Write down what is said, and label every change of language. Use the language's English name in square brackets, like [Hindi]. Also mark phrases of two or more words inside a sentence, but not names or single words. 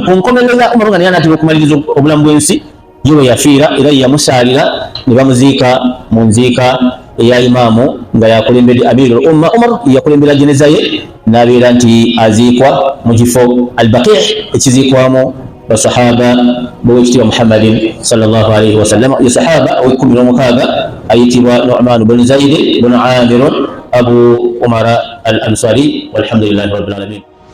[Ganda] Ku nkomerero ya Umaru nga naye anaatera okumaliriza obulamu bw'ensi ye we yafiira era ye yamusaalira ne bamuziika mu nziika eya imaamu nga yakulembedde [Arabic] أمير الأمة. [Ganda] Umar yakulembera jeneza ye n'abeera nti aziikwa mu kifo al-Baqi' ekiziikwamu basahaba b'owekitiibwa Muhammadin [Arabic] صلى الله عليه وسلم. [Ganda] Ye sahaba ow'ekkumi n'omukaaga ayitibwa Nu'man bin Zayd bin Amir Abu Umara al-Ansari [Arabic] والحمد لله رب العالمين.